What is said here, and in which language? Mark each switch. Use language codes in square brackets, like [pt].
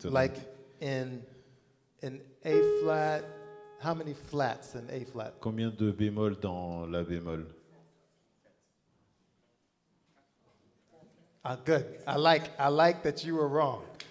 [en] Like in A flat, how many flats in A flat? [fr] Combien de bémols dans la bémol? [en] Good. I like that you were wrong.